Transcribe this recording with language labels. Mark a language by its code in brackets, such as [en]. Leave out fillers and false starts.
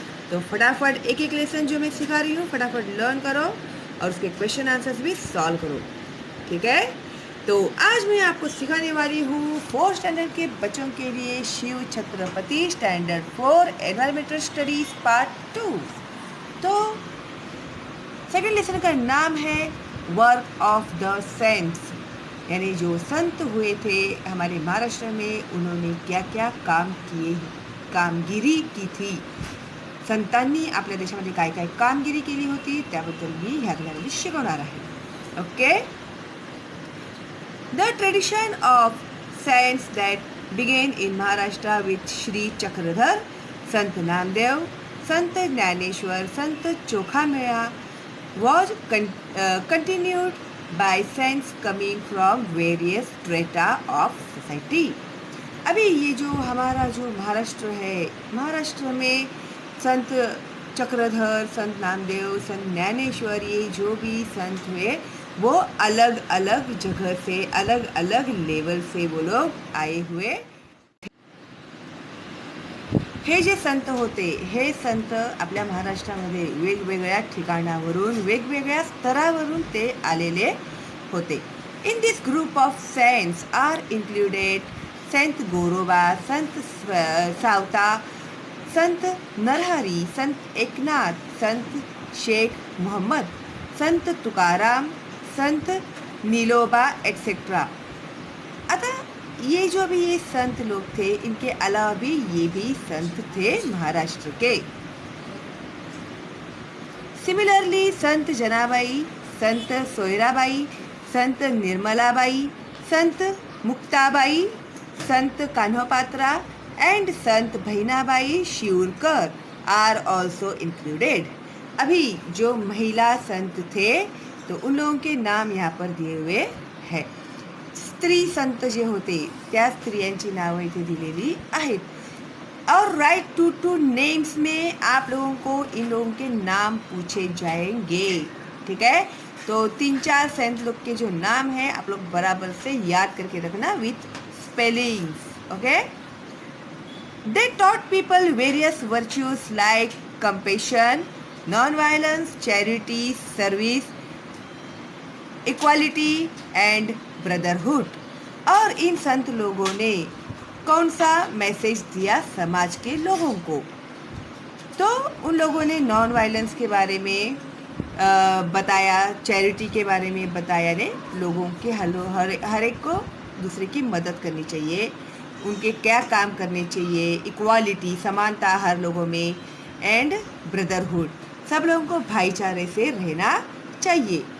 [hi] तो फटाफट एक एक लेसन जो मैं सिखा रही हूँ फटाफट लर्न करो और उसके क्वेश्चन आंसर्स भी सॉल्व करो, ठीक है? तो आज मैं आपको सिखाने वाली हूँ 4th स्टैंडर्ड के बच्चों के लिए Shiv Chhatrapati standard 4 environmental studies part 2। तो सेकेंड लेसन का नाम है [en] work of the saints, [hi] यानी जो संत हुए थे हमारे महाराष्ट्र में, उन्होंने क्या क्या कामगिरी की थी, [mr] संतांनी आपल्या देशामध्ये काय काय कामगिरी केली होती त्याबद्दल मी ह्या ठिकाणी शिकवणार आहे, [hi] okay? [en] The tradition of saints that began in Maharashtra with Shri Chakradhar, Sant Namdev, Sant Jnaneshwar, Sant Chokhamela was continued by saints coming from various strata of society. [hi] अभी ये जो हमारा जो महाराष्ट्र है, महाराष्ट्र में संत चक्रधर, संत नामदेव, संत ज्ञानेश्वर, ये जो भी संत हुए वो अलग अलग जगह से, अलग अलग लेवल से वो लोग आए हुए। [mr] हे जे संत होते, हे संत आपल्या महाराष्ट्रामध्ये वेगवेगळ्या ठिकाणावरून, वेगवेगळ्या स्तरावरून ते आलेले होते. [en] In this group of saints are included Sant Goroba, Sant Savata, Sant Narhari, Sant Eknath, Sant Sheikh Mohammad, Sant Tukaram, Sant Niloba etcetera. [hi] आता ये जो भी ये संत लोग थे, इनके अलावा भी ये भी संत थे महाराष्ट्र के। [en] Similarly Sant Janabai, Sant Soyarabai, Sant Nirmalabai, Sant Muktabai, Sant Kanhopatra and Sant Bhainabai Shivarkar are also included. [hi] अभी जो महिला संत थे तो उन लोगों के नाम यहाँ पर दिए हुए हैं. [mr] स्त्री संत जे होते त्या स्त्रियांची नावं इथे दिलेली आहेत. [hi] और राइट टू नेम्स में आप लोगों को इन लोगों के नाम पूछे जाएंगे, ठीक है? तो 3-4 संत लोग के जो नाम हैं आप लोग बराबर से याद करके रखना with spellings, okay? [en] They taught people various virtues like compassion, non-violence, charity, service, equality and brotherhood. [hi] और इन संत लोगों ने कौन सा मैसेज दिया समाज के लोगों को? तो उन लोगों ने नॉन वायलेंस के बारे में बताया, चैरिटी के बारे में बताया, ने लोगों के हर एक को दूसरे की मदद करनी चाहिए, उनके क्या काम करने चाहिए, इक्वालिटी समानता हर लोगों में, एंड ब्रदरहुड सब लोगों को भाईचारे से रहना चाहिए.